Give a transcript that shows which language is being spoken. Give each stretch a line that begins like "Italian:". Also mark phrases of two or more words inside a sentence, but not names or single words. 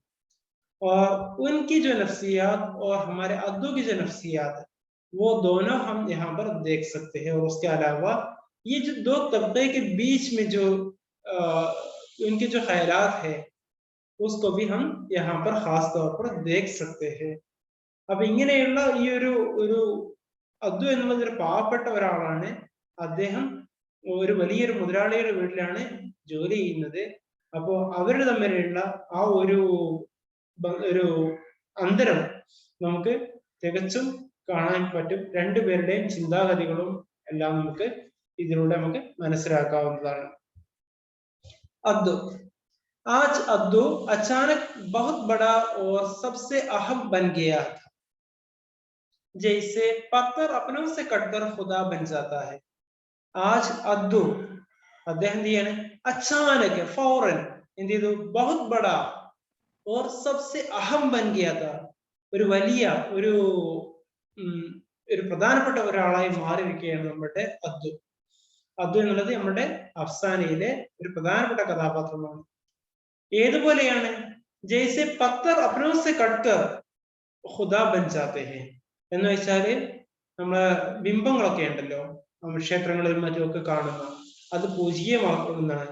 Hindi: और उनकी जो नफ्सियात और हमारे अब्दू की जो नफ्सियात है वो दोनों हम यहाँ पर देख सकते हैं। और उसके अलावा ये जो दो तबके के बीच में जो उनके जो ख्यालात है उसको भी हम यहाँ पर खास तौर पर देख सकते हैं.
Malayalam: അപ്പൊ ഇങ്ങനെയുള്ള ഈ ഒരു അദ്ദു എന്നുള്ളത് ഒരു പാവപ്പെട്ട ഒരാളാണ്. അദ്ദേഹം ഒരു വലിയൊരു മുതലാളിയുടെ വീട്ടിലാണ് ജോലി ചെയ്യുന്നത്. അപ്പോ അവര് തമ്മിലുള്ള ആ ഒരു അന്തരം നമുക്ക് തികച്ചും കാണാൻ പറ്റും. രണ്ടുപേരുടെയും ചിന്താഗതികളും എല്ലാം നമുക്ക് ഇതിലൂടെ നമുക്ക് മനസ്സിലാക്കാവുന്നതാണ്.
Hindi: अद्दू. आज अद्दू अचानक बहुत बड़ा और सबसे अहम बन गया था, जैसे पत्थर अपनों से कटकर खुदा बन जाता है. आज अद्दू
Malayalam: അദ്ദേഹം ചെയ്യാണ്
Hindi: अचानक फौरन
Malayalam: എന്ത് ചെയ്തു
Hindi: बहुत बड़ा और सबसे अहम बन गया था,
Malayalam: ഒരു വലിയ ഒരു പ്രധാനപ്പെട്ട ഒരാളായി മാറിയിരിക്കുകയാണ് നമ്മുടെ അദ്ദു. അദ്ദു എന്നുള്ളത് നമ്മുടെ അഫ്സാനയിലെ ഒരു പ്രധാനപ്പെട്ട കഥാപാത്രമാണ്. ഏതുപോലെയാണ്
Hindi: जैसे पत्थर अपनों से कटकर ख़ुदा बन जाते है
Malayalam: എന്ന് വെച്ചാല് നമ്മളെ ബിംബങ്ങളൊക്കെ ഉണ്ടല്ലോ ക്ഷേത്രങ്ങളിലും മറ്റുമൊക്കെ കാണുന്ന, അത് പൂജീയമാക്കുന്നതാണ്.